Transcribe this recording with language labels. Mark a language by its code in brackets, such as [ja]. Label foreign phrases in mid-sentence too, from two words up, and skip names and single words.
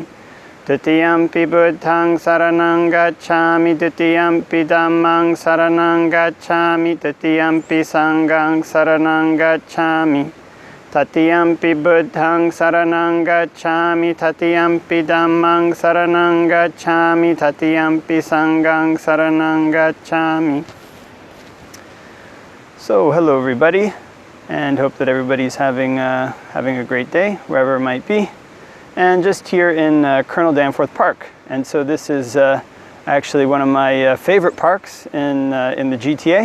[pi] Dutiyampi buddhang saranang gacchami, dutiyampi dhammang saranang gacchami, dutiyampi sanghang saranang gacchami. Tatiyampi buddhang saranang gacchami, tatiyampi dhammang saranang gacchami, tatiyampi sanghang saranang gacchami. [en] So hello everybody, and hope that everybody's having a great day wherever it might be. And just here in Colonel Danforth Park. And so this is actually one of my favorite parks in the GTA.